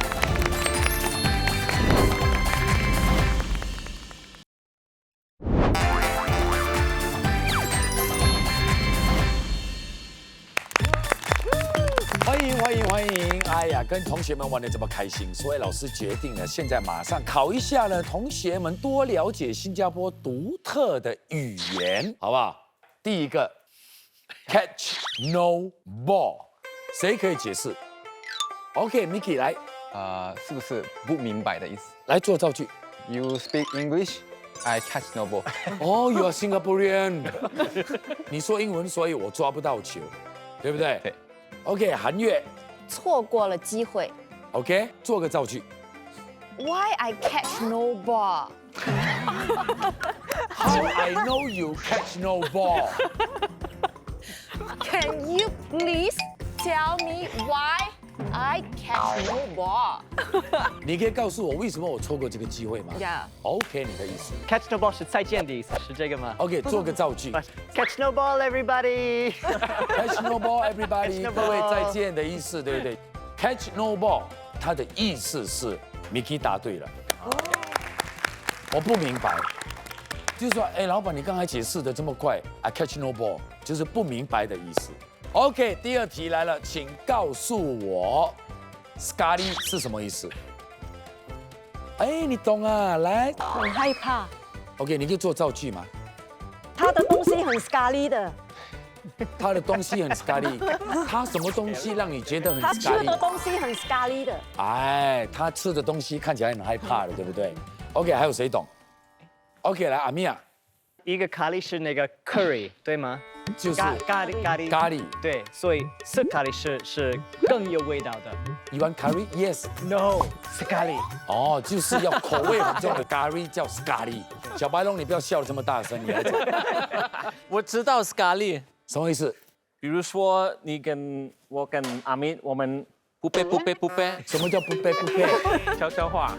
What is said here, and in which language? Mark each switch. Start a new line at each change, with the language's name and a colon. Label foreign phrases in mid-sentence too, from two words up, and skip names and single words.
Chinese: 欢迎！哎呀，跟同学们玩得这么开心，所以老师决定了，现在马上考一下呢，同学们多了解新加坡独特的语言，好不好？第一个
English: ，catch no ball，
Chinese: 谁可以解释 ？OK，Mickey 来。是不是不明白的意思？来做造句。
English: You speak English, I catch no ball。哦，You are Singaporean。
Chinese: 你说英文，所以我抓不到球，对不对？对。 OK， 韩月。错过了机会。 OK， 做个造句。
English: Why I catch no ball? How I know you catch no ball? Can you please tell me why I catch no ball?
Chinese: 你可以告诉我为什么我错过这个机会吗
English: ？Yeah.
Chinese: OK， 你的意思。
English: Catch no ball
Chinese: 是再见的意思，是这个吗？OK， 做个造句。
English: Catch no ball, everybody. Catch no ball, everybody.
Chinese: 各位再见的意思，对不对 ？
English: Catch no ball，
Chinese: 它的意思是 Mickey 答对了。我不明白，就是说，哎，老板，你刚才解释的这么快 ，
English: I catch no ball，
Chinese: 就是不明白的意思。OK， 第二题来了，请告诉我 ，Scarly 是什么意思？哎，你懂啊，来。很害怕。 OK， 你可以做造句吗？他的东西很 scarly 的。他的东西很 scarly， 他什么东西让你觉得很 scarly？他吃的东西很 scarly 的。哎，他吃的东西看起来很害怕的，对不对 ？OK， 还有谁懂 ？OK， 来，阿米娅。一个咖喱是那个 curry， 对吗？就是咖喱。对，所以是咖喱是更有味道的。
English: You want curry? Yes. No，
Chinese: 是咖喱。哦，就是要口味很重的咖喱叫 scarly。小白龙，你不要笑得这么大声，你来讲。我知道 scarly，什么意思？比如说你跟我跟阿明，我们不背，什么叫不背？悄悄话，